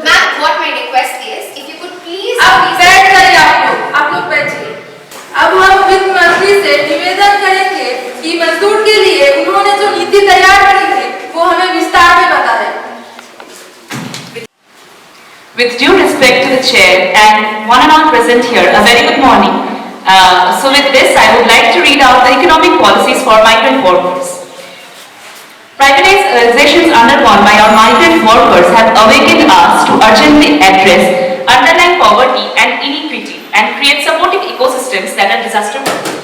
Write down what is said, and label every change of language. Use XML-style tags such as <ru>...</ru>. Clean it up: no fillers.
<en>Ma'am, what my request is, if you could please.</en> <hi>अब बैठ जाइए आप लोग बैठिए। अब हम वित्त मंत्री से निवेदन करेंगे कि मजदूर के लिए उन्होंने जो नीति तैयार करी है वो हमें विस्तार में बताएं।</hi> <en>With due respect to the chair and one and all present here, a very good morning. So with this, I would like to read out the economic policies for migrant workers. Privatizations undergone by our migrant workers have awakened us to urgently address underlying poverty and inequity and create supportive ecosystems that are disaster-proof.</en>